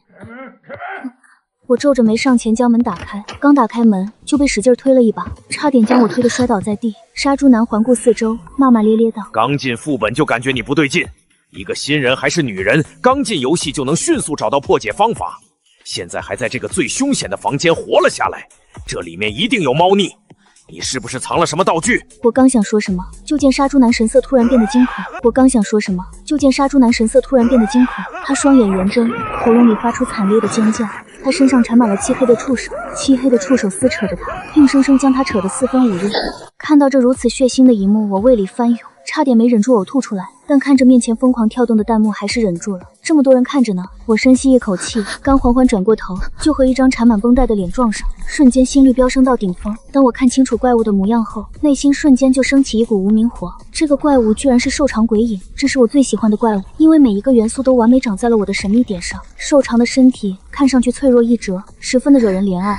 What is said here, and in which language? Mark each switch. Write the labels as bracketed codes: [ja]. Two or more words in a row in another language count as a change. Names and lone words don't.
[zh] 我皺着眉上前將門打開，剛打開門就被使勁推了一把，差點將我推得摔倒在地。殺豬男環顧四周，罵罵咧咧道： 剛進副本就感覺你不對勁，一個新人還是女人，剛進遊戲就能迅速找到破解方法，現在還在這個最凶險的房間活了下來，這裡面一定有貓膩。你是不是藏了什麼道具？我刚想說什麼，就见杀猪男神色突然变得惊恐。他双眼圆睁，喉咙里发出惨烈的尖叫。他身上纏滿了漆黑的触手，漆黑的触手撕扯着他，硬生生将他扯得四分五裂。看到这如此血腥的一幕，我胃里翻涌，差点没忍住呕吐出来。但看着面前疯狂跳动的弹幕，还是忍住了。这麼多人看着呢，我深吸一口氣，剛緩緩轉過頭，就和一張纏滿繃帶的臉撞上，瞬間心率飆升到頂峰。當我看清楚怪物的模樣後，內心瞬間就升起一股無名火。這個怪物居然是瘦長鬼影，這是我最喜歡的怪物，因為每一個元素都完美長在了我的神秘點上。瘦長的身體看上去脆弱易折，十分的惹人憐愛。